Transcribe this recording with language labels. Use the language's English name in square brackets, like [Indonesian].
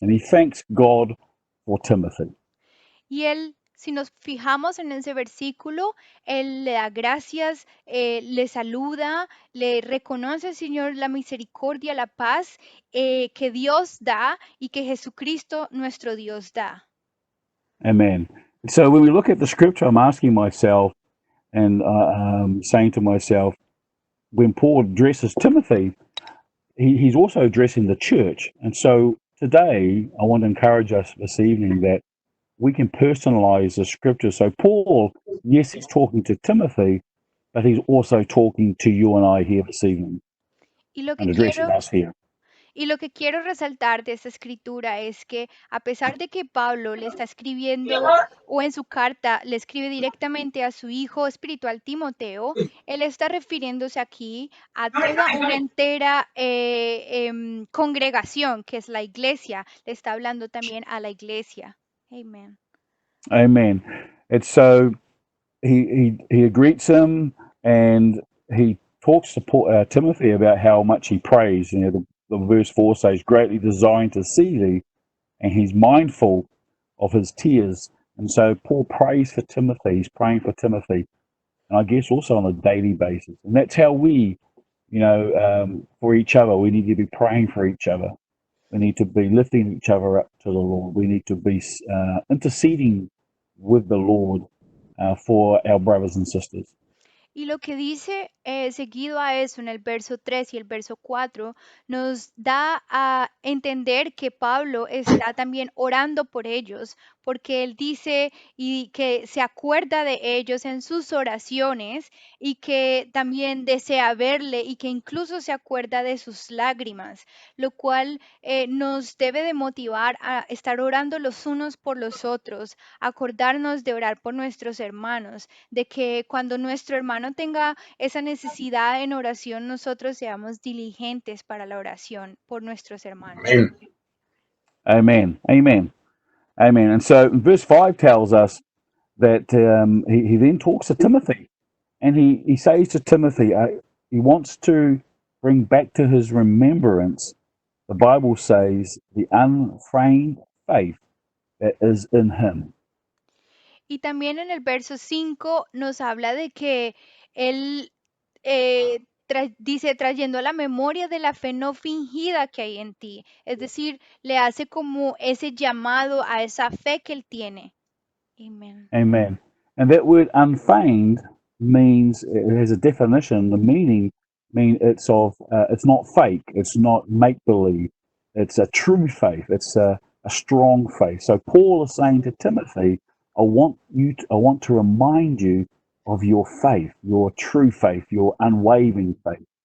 [English] And he thanks God for Timothy. [Spanish] Y él, si nos fijamos en ese versículo, él le da gracias, le saluda, le reconoce al Señor la misericordia, la paz que Dios da y que Jesucristo nuestro Dios da. [English] Amen. So when we look at the scripture, I'm asking myself and saying to myself, when Paul addresses Timothy, he's also addressing the church. And so today, I want to encourage us this evening that we can personalize the scripture. So Paul, yes, he's talking to Timothy, but he's also talking to you and I here this evening [Spanish] Y lo [English] and [Spanish] que [English] addressing [Spanish] quiero [English] us here. [Spanish] Y lo que quiero resaltar de esta escritura es que a pesar de que Pablo le está escribiendo o en su carta le escribe directamente a su hijo espiritual Timoteo, él está refiriéndose aquí a toda una entera congregación que es la iglesia. Le está hablando también a la iglesia. Amén. [English] Amen. And so he greets him and he talks to Timothy about how much he prays. You know, the verse 4 says, greatly desiring to see thee, and he's mindful of his tears. And so Paul prays for Timothy. He's praying for Timothy, and I guess also on a daily basis. And that's how we, for each other, we need to be praying for each other. We need to be lifting each other up to the Lord. We need to be interceding with the Lord for our brothers and sisters. [Spanish] Y lo que dice seguido a eso en el verso 3 y el verso 4 nos da a entender que Pablo está también orando por ellos, porque Él dice y que se acuerda de ellos en sus oraciones y que también desea verle y que incluso se acuerda de sus lágrimas, lo cual nos debe de motivar a estar orando los unos por los otros, acordarnos de orar por nuestros hermanos, de que cuando nuestro hermano tenga esa necesidad en oración, nosotros seamos diligentes para la oración por nuestros hermanos. Amén. [English] Amen. Amen. Amen. And so verse 5 tells us that he then talks to Timothy, and he says to Timothy, he wants to bring back to his remembrance, the Bible says, the unfeigned faith that is in him. [Spanish] Y también en el verso 5 nos habla de que Él dice, trayendo a la memoria de la fe no fingida que hay en ti. Es decir, le hace como ese llamado a esa fe que Él tiene. [English] Amen. Amen. And that word unfeigned means, it has a definition, the meaning it's not fake, it's not make believe, it's a true faith, it's a strong faith. So Paul is saying to Timothy, I want to remind you of your faith, your true faith, your unwavering faith.